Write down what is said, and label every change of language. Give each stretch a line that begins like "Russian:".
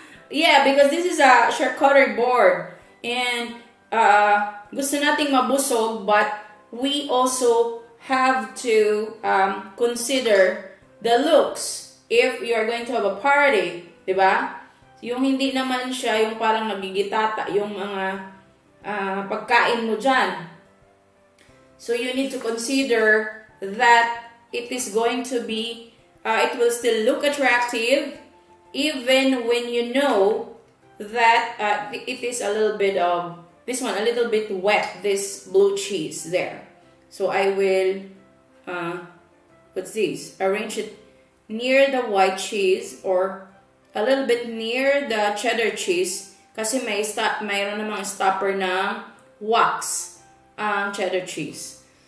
English: Yeah, because this is a charcuterie board and
Filipino: gusto nating mabusog,
English: but we also have to consider the looks if you are going to have a party, diba?
Filipino: Yung hindi naman siya yung parang nagigitata yung mga pagkain mo dyan.
English: So you need to consider that it is going to be, it will still look attractive even when you know that it is a little bit of, this one, a little bit wet, this blue cheese there. So I will, what's this? Arrange it near the white cheese or a little bit near the cheddar cheese.
Filipino: Kasi mayroon namang stopper ng wax ang cheddar cheese.